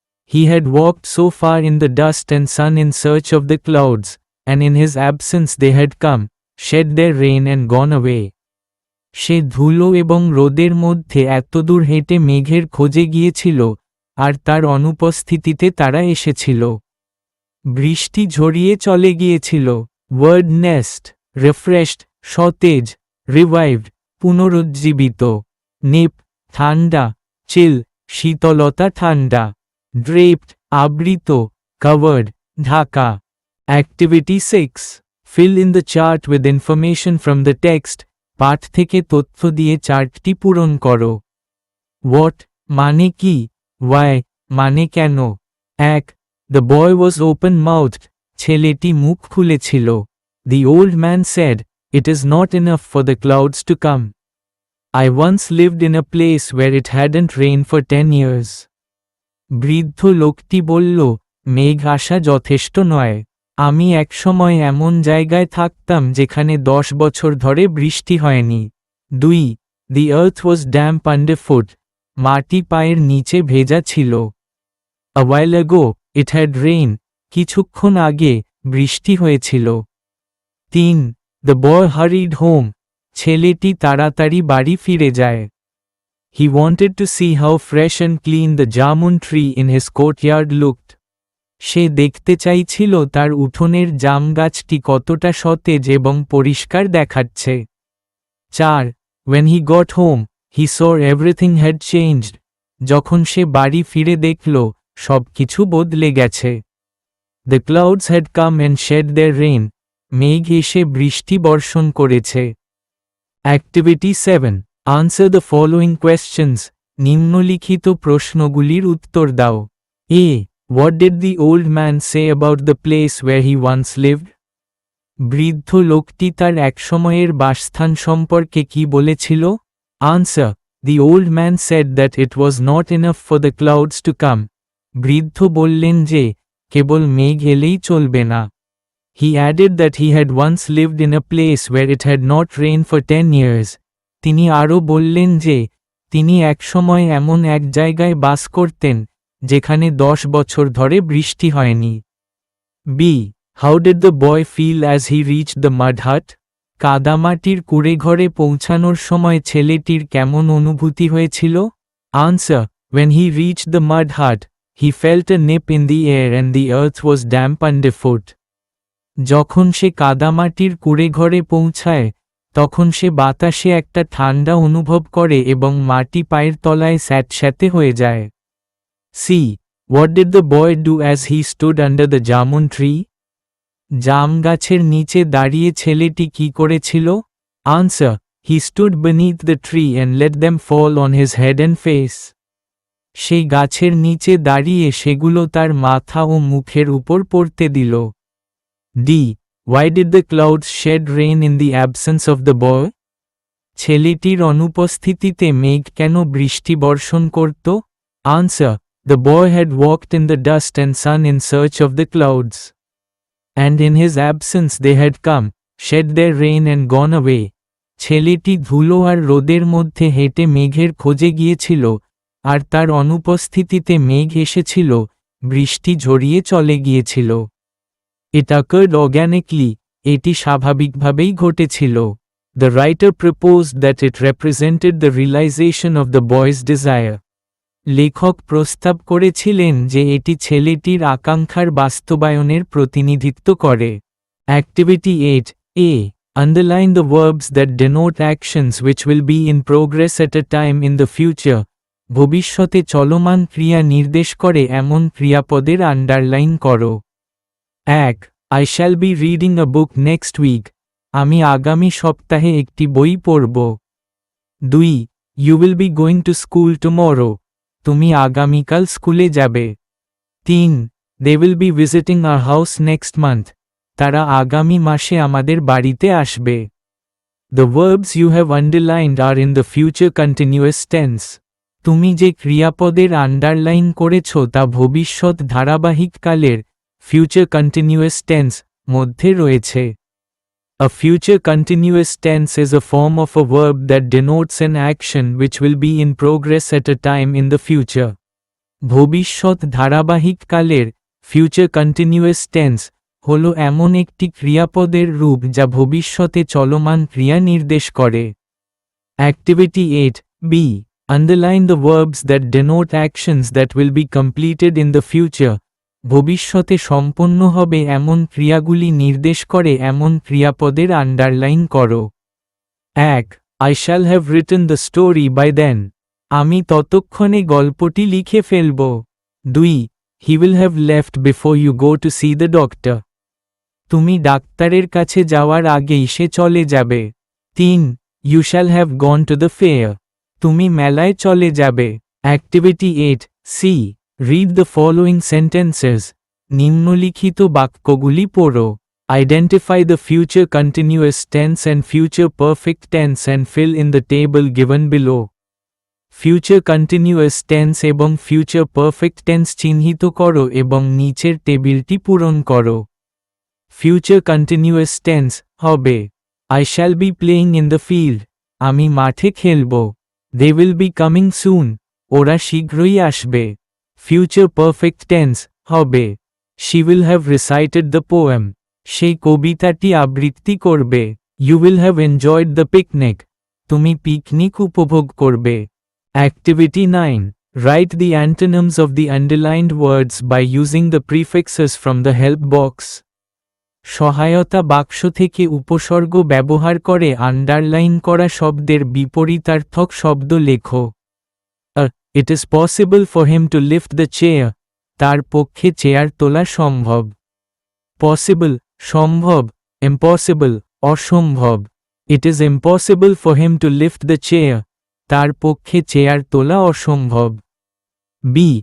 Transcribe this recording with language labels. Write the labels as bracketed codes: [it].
[en] He had walked so far in the dust and sun in search of the clouds, and in his absence they had come, shed their rain and gone away. [bn] সে ধুলো এবং রোদের মধ্যে এতদূর হেঁটে মেঘের খোঁজে গিয়েছিল, আর তার অনুপস্থিতিতে তারা এসেছিল। বৃষ্টি ঝরিয়ে চলে গিয়েছিল। ওয়ার্ড নেস্ট, রিফ্রেশড, সতেজ, রিভাইভড, পুনরুজ্জীবিত। নিপ, ঠান্ডা, চিল, শীতলতা, ঠান্ডা। ড্রেপড, আবৃত, covered, Dhaka. [en] Activity 6. Fill in the chart with information from the text. [bn] পাঠ থেকে তথ্য দিয়ে চার্টটি পূরণ করো। What মানে কি? Why মানে কেন? 1. [en] The boy was open-mouthed. [bn] ছেলেটি মুখ খুলেছিল। [en] The old man said, "It is not enough for the clouds to come. I once lived in a place where it hadn't rained for 10 years." [bn] বৃদ্ধ লোকটি বলল, মেঘ আসা যথেষ্ট নয়। আমি একসময় এমন জায়গায় থাকতাম যেখানে 10 বছর ধরে বৃষ্টি হয়নি। 2. [en] The earth was damp underfoot. [bn] মাটি পায়ের নিচে ভেজা ছিল। [en] A while ago, it had rained. [bn] কিছুক্ষণ আগে বৃষ্টি হয়েছিল। 3. [en] The boy hurried home. [bn] ছেলেটি তাড়াতাড়ি বাড়ি ফিরে যায়। [en] He wanted to see how fresh and clean the jamun tree in his courtyard looked. [bn] সে দেখতে চাইছিল তার উঠোনের জাম গাছটি কতটা সতেজ এবং পরিষ্কার দেখাচ্ছে। 4. [en] When he got home, he saw everything had changed. [bn] যখন সে বাড়ি ফিরে দেখল, সবকিছু বদলে গেছে। [en] The clouds had come and shed their rain. [bn] মেঘ এসে বৃষ্টি বর্ষণ করেছে। [en] Activity 7. Answer the following questions. [bn] নিম্নলিখিত প্রশ্নগুলির উত্তর দাও। A. [en] What did the old man say about the place where he once lived? [bn] বৃদ্ধ লোকটি তার একসময়ের বাসস্থান সম্পর্কে কি বলেছিল? [en] Answer. The old man said that it was not enough for the clouds to come. [bn] বৃদ্ধ বললেন যে, কেবল মেঘ এলেই চলবে না। [en] He added that he had once lived in a place where it had not rained for 10 years. [bn] তিনি আরও বললেন যে, তিনি একসময় এমন এক জায়গায় বাস করতেন, যেখানে 10 বছর ধরে বৃষ্টি হয়নি। B. [en] How did the boy feel as he reached the mud hut? [bn] কাদামাটির কুঁড়েঘরে পৌঁছানোর সময় ছেলেটির কেমন অনুভূতি হয়েছিল? [en] Answer. When he reached the mud hut, he felt a nip in the air and the earth was damp underfoot. [bn] যখন সে কাদামাটির কুঁড়েঘরে পৌঁছায়, তখন সে বাতাসে একটা ঠান্ডা অনুভব করে এবং মাটি পায়ের তলায় স্যাঁতস্যাঁতে হয়ে যায়। C. [en] What did the boy do as he stood under the jamun tree? [bn] জাম গাছের নিচে দাঁড়িয়ে ছেলেটি কি করেছিল? Answer. [en] He stood beneath the tree and let them fall on his head and face. [bn] সেই গাছের নিচে দাঁড়িয়ে সেগুলো তার মাথা ও মুখের উপর পড়তে দিল। D. [en] Why did the clouds shed rain in the absence of the boy? [bn] ছেলেটির অনুপস্থিতিতে মেঘ কেন বৃষ্টি বর্ষণ করত? [en] Answer. The boy had walked in the dust and sun in search of the clouds. And in his absence they had come, shed their rain and gone away. [bn] ছেলেটি ধুলো আর রোদের মধ্যে হেঁটে মেঘের খোঁজে গিয়েছিল, আর তার অনুপস্থিতিতে মেঘ এসেছিল, বৃষ্টি ঝরিয়ে চলে গিয়েছিল। [en] It occurred organically. [bn] এটি স্বাভাবিকভাবেই ঘটেছিল। [en] The writer proposed that it represented the realization of the boy's desire. [bn] লেখক প্রস্তাব করেছিলেন যে এটি ছেলেটির আকাঙ্ক্ষার বাস্তবায়নের প্রতিনিধিত্ব করে। [en] Activity 8. A. Underline the verbs that denote actions which will be in progress at a time in the future. [bn] ভবিষ্যতে চলমান ক্রিয়া নির্দেশ করে এমন ক্রিয়াপদের আন্ডারলাইন করো। 1. [en] I shall be reading a book next week. [bn] আমি আগামী সপ্তাহে একটি বই পড়ব। [en] 2. You will be going to school tomorrow. [bn] তুমি আগামীকাল স্কুলে যাবে। [en] 3. They will be visiting our house next month. [bn] তারা আগামী মাসে আমাদের বাড়িতে আসবে। [en] The verbs you have underlined are in the future continuous tense. [bn] তুমি যে ক্রিয়াপদের আন্ডারলাইন করেছ তা ভবিষ্যৎ ধারাবাহিক কালের future continuous tense মধ্যে রয়েছে। [en] A future continuous tense is a form of a verb that denotes an action which will be in progress at a time in the future. [bn] ভবিষ্যৎ ধারাবাহিক কালের future continuous tense হলো এমন একটি ক্রিয়াপদের রূপ যা ভবিষ্যতে চলমান ক্রিয়া নির্দেশ করে। [en] Activity 8b. Underline the verbs that denote actions that will be completed in the future. [bn] ভবিষ্যতে সম্পন্ন হবে এমন ক্রিয়াগুলি নির্দেশ করে এমন ক্রিয়াপদের আন্ডারলাইন করো। 1. [en] I shall have written the story by then. [bn] আমি ততক্ষণে গল্পটি লিখে ফেলব। [en] 2. He will have left before you go to see the doctor. [bn] তুমি ডাক্তারের কাছে যাওয়ার আগেই সে চলে যাবে। 3. [en] You shall have gone to the fair. [bn] তুমি মেলায় চলে যাবে। [en] Activity 8c. Read the following sentences. [bn] নিম্নলিখিত বাক্যগুলি পড়ো। [en] Identify the future continuous tense and future perfect tense and fill in the table given below. [bn] Future continuous tense এবং future perfect tense চিহ্নিত করো এবং নিচের টেবিলটি পূরণ করো। [en] Future continuous tense হবে I shall be playing in the field. [bn] আমি মাঠে খেলব। [en] They will be coming soon. [bn] ওরা শীঘ্রই আসবে। [en] Future perfect tense হবে She will have recited the poem. [bn] সেই কবিতাটি আবৃত্তি করবে। [en] You will have enjoyed the picnic. [bn] তুমি পিকনিক উপভোগ করবে। [en] Activity 9. Write the antonyms of the underlined words by using the prefixes from the help box. [bn] সহায়তা বাক্স থেকে উপসর্গ ব্যবহার করে আন্ডারলাইন করা শব্দের বিপরীতার্থক শব্দ লেখো। [en] It is possible for him to lift the chair. [bn] তার পক্ষে চেয়ার তোলা সম্ভব। [en] Possible সম্ভব, impossible অসম্ভব। It is impossible for him to lift the chair. [bn] তার পক্ষে চেয়ার তোলা অসম্ভব। [en] B.